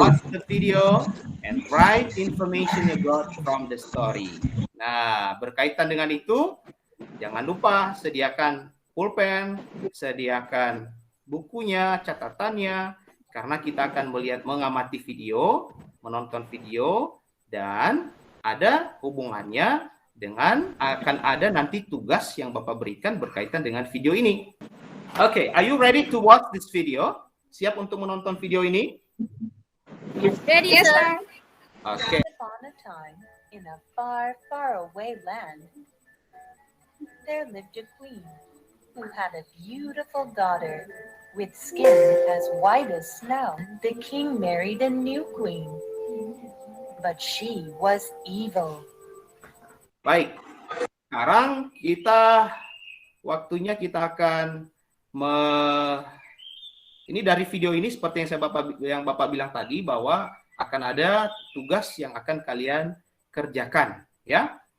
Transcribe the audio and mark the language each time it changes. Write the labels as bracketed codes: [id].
[en] Watch the video and write information you got from the story. [id] Nah, berkaitan dengan itu, jangan lupa sediakan pulpen, sediakan bukunya, catatannya, karena kita akan mengamati video, menonton video, dan ada hubungannya dengan akan ada nanti tugas yang Bapak berikan berkaitan dengan video ini. [en] Oke, are you ready to watch this video? [id] Siap untuk menonton video ini? [en] Ready, Yes, sir. sir. [id] Oke. [en] Upon a time, in a far, far away land, there lived a queen who had a beautiful daughter. With skin as white as snow, the king married a new queen. But she was evil. [id] Baik. Sekarang waktunya kita akan ini dari video ini seperti yang Bapak bilang tadi bahwa akan ada tugas yang akan kalian kerjakan, ya.